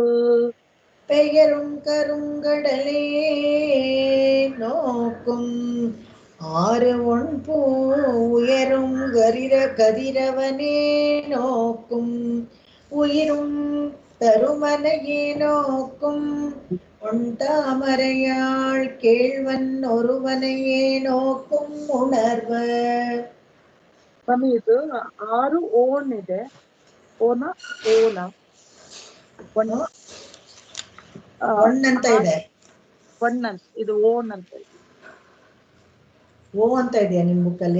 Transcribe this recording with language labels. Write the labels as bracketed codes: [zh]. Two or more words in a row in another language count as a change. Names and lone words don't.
[ta] பெயரும் கருங்கடலே நோக்கும் ஆறு ஒன் பூ உயரும் கதிரவனே நோக்கும் உயிரும் தருமனையே நோக்கும் பொன் தாமரையாள் கேழ்வன் ஒருவனையே நோக்கும் உணர்வு. [kn] ಸ್ವಾಮಿ ಇದು 6 ಓನ್ ಇದೆ. ಓನ ಒನ್ ಅಂತ ಇದೆ, ಒನ್ ಅಂತ ಇದು ಓನ್ ಅಂತ ಇದೆ. ಓ ಅಂತ ಇದೆಯಾ ನಿಮ್ ಬುಕ್ಕಲ್ಲಿ?